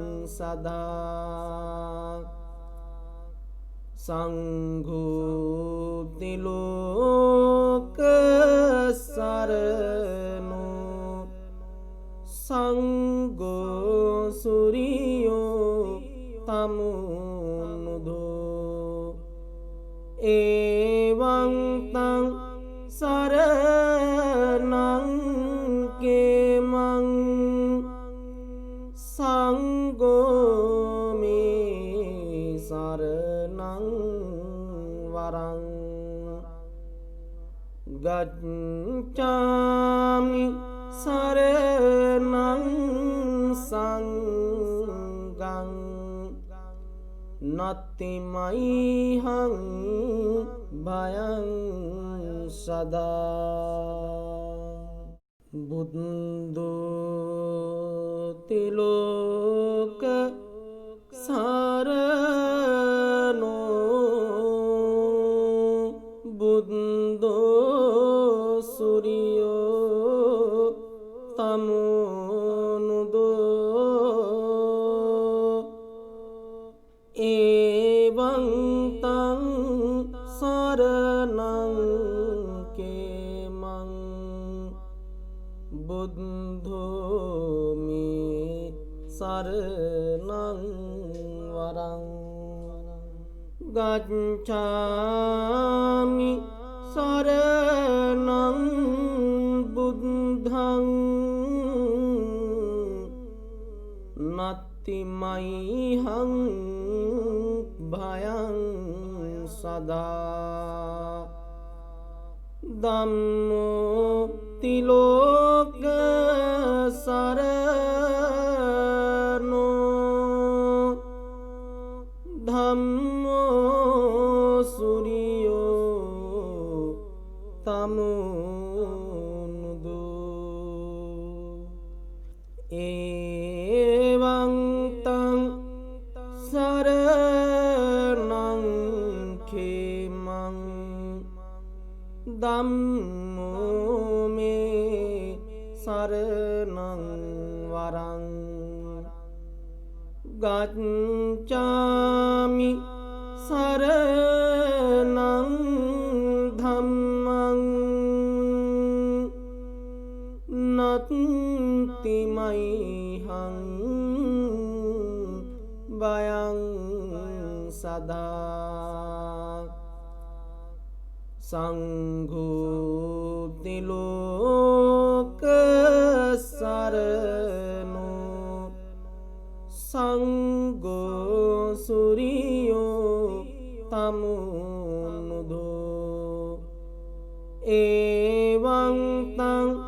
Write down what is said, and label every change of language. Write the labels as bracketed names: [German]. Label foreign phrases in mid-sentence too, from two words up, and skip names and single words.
[Pali] सदा संघो तिलोक सरनो संगो सूर्यो तमुनुदो एवं तं शरणं केमं संगो मे शरणं वरं गच्छामि शरणं संगं नत्ति मह्यं भयं सदा बुद्धो तिलोक सरनो बुद्धो सूर्यो तमुनुदो एवं तं शरणं केमं बुद्धो मे शरणं वरं गच्छामि शरणं बुद्धं नत्ति मह्यं भयं सदा धम्मो तिलोक सरनो धम्मो सूर्यो तमुनुदो एवं तं शरणं खेमं धम्मो मे शरणं वरं गच्छामि शरणं धम्मं नत्ति मह्यं भयं सदा संघो तिलोक सरनो संगो सूर्यो तमुनुदो एवं तं